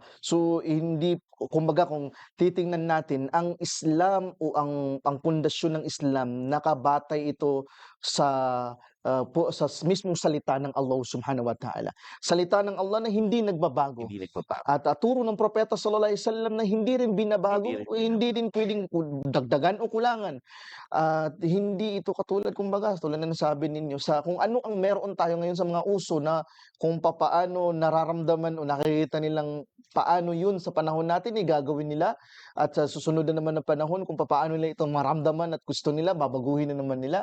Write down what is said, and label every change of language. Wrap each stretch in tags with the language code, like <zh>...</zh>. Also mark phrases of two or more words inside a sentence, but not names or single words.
<tl>So, hindi kumbaga kung titingnan natin ang Islam o ang pundasyon ng Islam nakabatay ito sa, sa mismong salita ng Allah</tl> <ar>سبحانه وتعالى.</ar> <tl>Salita ng Allah na hindi nagbabago. Hindi nagbabago, At, turo ng propeta</tl> <ar>صلى الله عليه وسلم</ar> <tl>na hindi rin hindi binabago rin o hindi din puwedeng dagdagan o kulangan. At hindi ito katulad kumbaga tulad ng nasabi ninyo sa kung ano ang meron tayo ngayon sa mga uso na kung papaano nararamdaman o nakikita nilang paano yun sa panahon natin, gagawin nila at sa susunod na naman na panahon kung papaano nila ito maramdaman at gusto nila babaguhin na naman nila.</tl>